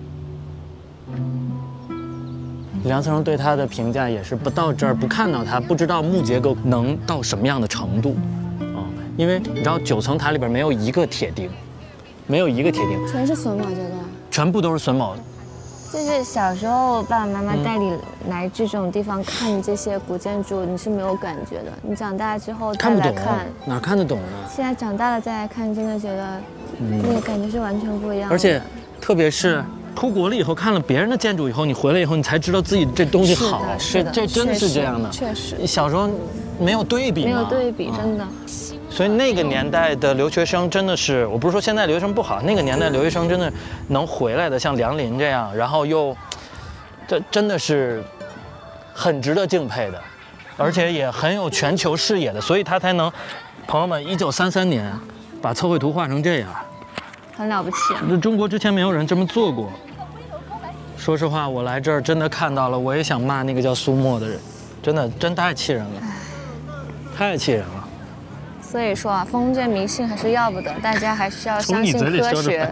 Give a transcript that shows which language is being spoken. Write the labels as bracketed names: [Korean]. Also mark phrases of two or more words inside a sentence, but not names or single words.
[Chinese] 梁思成對他的評價也是不到這兒不看到它，不知道木結構能到什麼樣的程度，因為你知道9層塔裡邊沒有一個鐵釘，沒有一個鐵釘，全是榫卯結構，全部都是榫卯。就是小時候爸爸媽媽帶你來這種地方看這些古建築，你是沒有感覺的。你長大之後再來看，哪看得懂呢？現在長大了再來看，真的覺得那個感覺是完全不一樣的。而且，特別是出國了以後，看了別人的建築以後，你回來以後，你才知道自己這東西好。是的，這真的是這樣的。確實，小時候沒有對比，沒有對比，真的。所以那個年代的留學生真的是，我不是說現在留學生不好，那個年代留學生真的能回來的，像梁林這樣，然後又，這真的是很值得敬佩的，而且也很有全球視野的，所以他才能，朋友們，1933年把測繪圖畫成這樣，很了不起啊！中國之前沒有人這麼做過。說實話，我來這兒真的看到了，我也想罵那個叫蘇墨的人，真太氣人了，太氣人了。所以說啊，封建迷信還是要不得，大家還是要相信科學。